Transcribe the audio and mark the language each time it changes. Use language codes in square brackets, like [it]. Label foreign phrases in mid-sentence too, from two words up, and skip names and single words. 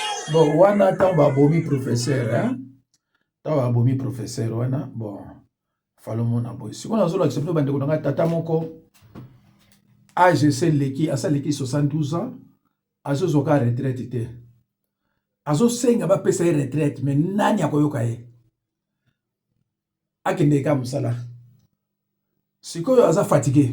[ln] Bon, wana tant babomi professeur, hein? Tant babomi professeur, wana, bon, falomona boy. [fr] Si on a [ln] zolo accepté bande konanga tata moko, AGC leki, asa leki 72 ans, azo zoka retraite te. Azo senga ba pesa retraite, mais nani akoyoka ye. Akende ka musala. Sikoyo aza fatigué.